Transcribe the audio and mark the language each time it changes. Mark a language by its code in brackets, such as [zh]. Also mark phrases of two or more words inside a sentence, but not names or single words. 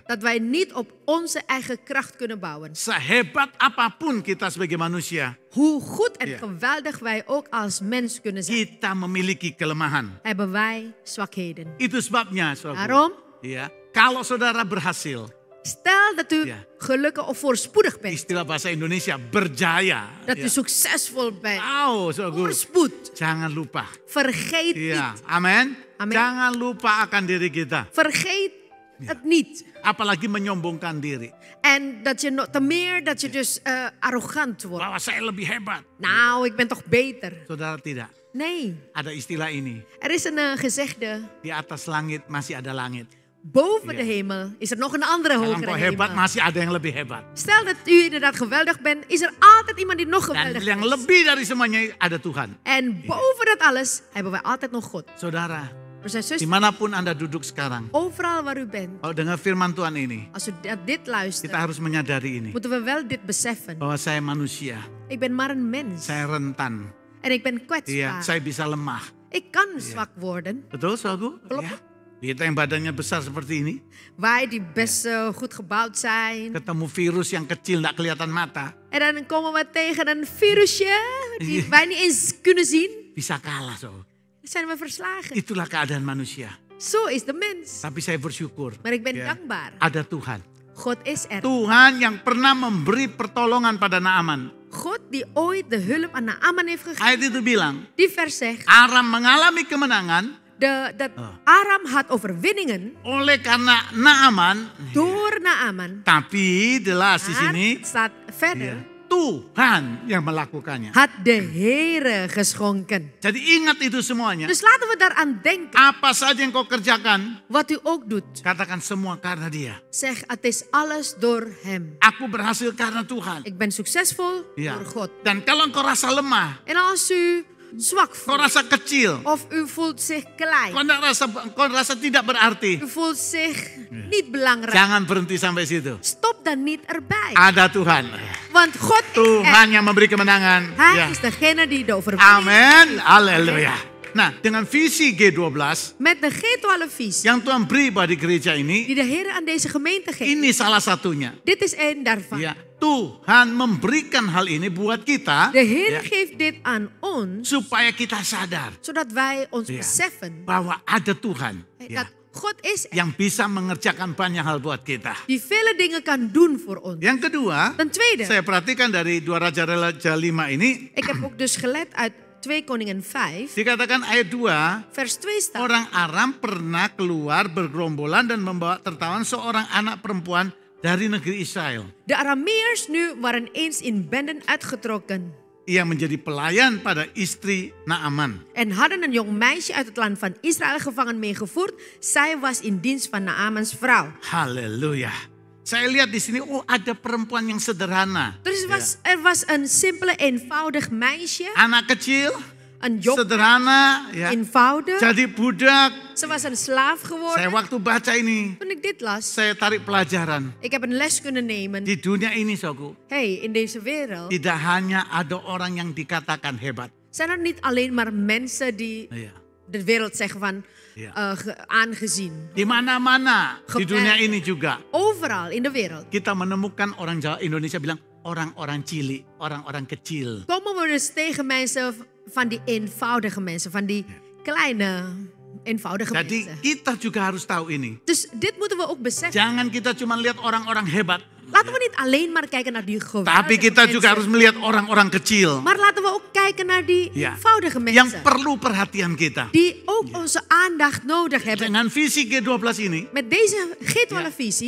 [nl] Dat wij niet op onze eigen kracht kunnen bouwen. [id] Sehebat apapun kita sebagai manusia, [nl] Hoe goed en Ja. geweldig wij ook als mens kunnen zijn, [id] kita memiliki kelemahan. [nl] hebben wij zwakheden. [id] Itu sebabnya, saudara. [nl] Daarom, [id] Ya, kalau saudara berhasil, [nl] stel dat u Ja. gelukkig of voorspoedig bent. [id] istilah bahasa Indonesia berjaya. [nl] Dat [id] Ya. [nl] u succesvol bent. [en] Wow, so good. [nl] Voorspoed. [id] Jangan lupa. [nl] Vergeet [id] Ya, [nl] niet. [id] amin. Amin. Jangan lupa akan diri kita. [nl] Vergeet het niet. [id] Apalagi menyombongkan diri. [nl] En dat je te meer dat je dus arrogant wordt. [id] Bahwa saya lebih hebat. [nl] Nou, ik ben toch beter. [id] Saudara tidak. [nl] Nee, [id] Ada istilah ini. [nl] er is een gezegde. [id] Di atas langit masih ada langit. [nl] Boven Ja. de hemel is er nog een andere [id] Kalau [nl] hogere [id] engkau hebat [nl] hemel. [id] masih ada yang lebih hebat. [nl] Stel dat u inderdaad geweldig bent, is er altijd iemand die nog [id] Dan [nl] geweldiger [id] yang [nl] is. [id] lebih dari semuanya ada Tuhan. [nl] En boven dat alles hebben wij altijd nog God. [id] Saudara, [nl] Broers en zusters, [id] dimanapun Anda duduk sekarang. [nl] overal waar u bent, [id] Kalau dengar firman Tuhan ini, [nl] als u dit luistert, [id] kita harus menyadari ini. [nl] moeten we wel dit beseffen. [id] Bahwa saya manusia, [nl] Ik ben maar een mens. [id] saya rentan. [nl] En ik ben [id] Iya, [nl] kwetsbaar. [id] saya bisa lemah. [nl] Ik kan zwak worden. [id] Betul, saudaraku? [nl] Klopt. [id] Ya. Kita yang badannya besar seperti ini, [nl] Wij die best goed gebouwd zijn. [id] ketemu virus yang kecil tidak kelihatan mata, [nl] En dan komen we tegen een virusje die Ja. wij niet eens kunnen zien. [id] bisa kalah. So. [nl] Dan zijn we verslagen. [id] Itulah keadaan manusia. [nl] Zo is de mens. [id] Tapi saya bersyukur. [nl] Maar ik ben [id] Ya. [nl] dankbaar. [id] Ada Tuhan. [nl] God is er. [id] Tuhan yang pernah memberi pertolongan pada Naaman. [nl] God die ooit de hulp aan Naaman heeft gegeven. [id] Ayat itu bilang, [nl] Die vers zegt, [id] Aram mengalami kemenangan [nl] dat Aram had overwinningen [id] oleh karena Naaman. [nl] door Naaman. [id] Tapi jelas di [nl] Maar [id] sini, [nl] het staat verder. [id] ya, Tuhan yang melakukannya. [nl] had de Heere geschonken. [id] Jadi ingat itu semuanya. [nl] Dus laten we daaraan denken. [id] Apa saja yang kau kerjakan, [nl] Wat u ook doet. [id] katakan semua karena dia. [nl] Zeg, het is alles door hem. [id] Aku berhasil karena Tuhan. [nl] Ik ben succesvol [id] Ya. [nl] door God. [id] Dan kalau engkau rasa lemah, [nl] En als u zwak [id] kau [nl] voelt. [id] rasa kecil, [nl] Of u voelt zich klein. [id] kau rasa tidak berarti, [nl] U voelt zich niet belangrijk. [id] jangan berhenti sampai situ. [nl] Stop dan niet erbij. [id] Ada Tuhan. [nl] Want God is er. [id] Tuhan yang memberi kemenangan. [nl] Hij [id] Ya. [nl] is degene die de overwinning [id] Amin. Haleluya. Nah, dengan visi G12 [nl] met de G12-visie [id] yang Tuhan beri pada gereja [nl] die [id] ini, [nl] de Heer aan deze gemeente geeft. [id] ini salah satunya. [nl] Dit is één daarvan. [id] Ya, Tuhan memberikan hal ini buat kita [nl] De Heer [id] ya, [nl] geeft dit aan ons, [id] supaya kita sadar [nl] zodat wij ons Ja. beseffen [id] bahwa ada Tuhan [nl] dat [id] ya, [nl] God is er, [id] yang bisa mengerjakan banyak hal buat kita. [nl] die vele dingen kan doen voor ons. [id] Yang kedua, [nl] Ten tweede, [id] saya perhatikan dari 2 Raja 5 ini, [nl] ik heb ook dus gelet uit 2 Koningen 5, [id] dikatakan ayat 2, [nl] vers 2 staat. [id] orang Aram pernah keluar bergerombolan dan membawa tertawan seorang anak perempuan dari negeri Israel. [nl] De Arameërs nu waren eens in benden uitgetrokken [id] Ia menjadi pelayan pada istri Naaman. [nl] en hadden een jong meisje uit het land van Israël gevangen meegevoerd. Zij was in dienst van Naamans vrouw. [id] Haleluya. Saya lihat di sini, oh ada perempuan yang sederhana. [nl] Dus er was een simpele, eenvoudig meisje. [id] Anak kecil, [nl] Een jong, [id] sederhana, ya. [nl] eenvoudig. [id] Jadi budak. [nl] Ze was een slaaf [id] Saya [nl] geworden. [id] waktu baca ini, [nl] Toen ik dit las, [id] saya tarik pelajaran. [nl] ik heb een les kunnen nemen. [id] Di dunia ini, Soku, [nl] Hey, in deze wereld [id] tidak hanya ada orang yang dikatakan hebat. [nl] zijn er niet alleen maar mensen die [id] Iya. [nl] de wereld zeggen van Ja. aangezien. [id] Di mana-mana di dunia ini juga [nl] Overal in de wereld [id] kita menemukan orang Jawa Indonesia bilang orang-orang cilik, orang-orang kecil. [nl] komen we dus tegen mensen van die eenvoudige mensen, van die kleine, eenvoudige [id] Jadi [nl] mensen. [id] kita juga harus tahu ini. [nl] Dus dit moeten we ook beseffen. [id] Jangan kita cuma lihat orang-orang hebat, [nl] Laten we niet alleen maar kijken naar die geweldige [id] tapi kita juga harus [nl] mensen. [id] melihat orang-orang kecil [nl] Maar laten we ook kijken naar die Ja. eenvoudige [id] yang [nl] mensen. [id] perlu perhatian kita. [nl] Die ook onze aandacht nodig hebben. [id] Dengan visi G12 ini, [nl] Met deze G12-visie